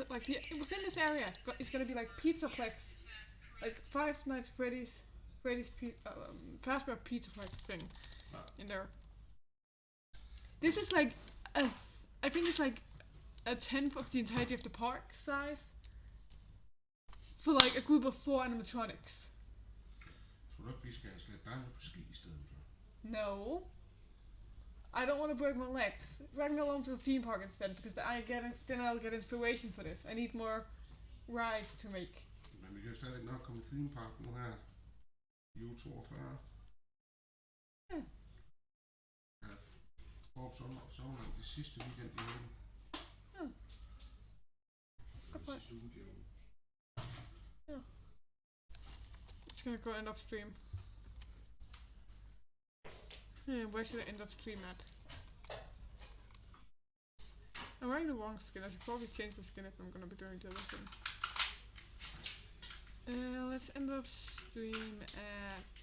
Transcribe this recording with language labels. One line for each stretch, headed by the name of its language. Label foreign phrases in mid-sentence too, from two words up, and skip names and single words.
English: Like within this area, it's gonna be like Pizzaplex, like Five Nights Freddy's Fazbear Pizzaplex thing in there. This is like I think it's like a tenth of the entirety of the park size. for like a group of 4 animatronics.
Danish: Tror du ikke, vi skal have slæbt dig på ski i stedet for?
English: No. I don't want to break my legs. Drag me along to the theme park instead, because then I'll get inspiration for this. I need more rides to make.
Danish: Men vi kan jo stadig nok komme i
English: theme park
Danish: nu her. I uge 42. Ja. Ja, Forbes Sommerland de sidste weekend i ugen. Ja. Godt point. Sidste uge i ugen.
English: Yeah. It's gonna go end of stream. Where should I end of stream at? I'm wearing the wrong skin. I should probably change the skin if I'm gonna be doing the other thing. Let's end up stream at...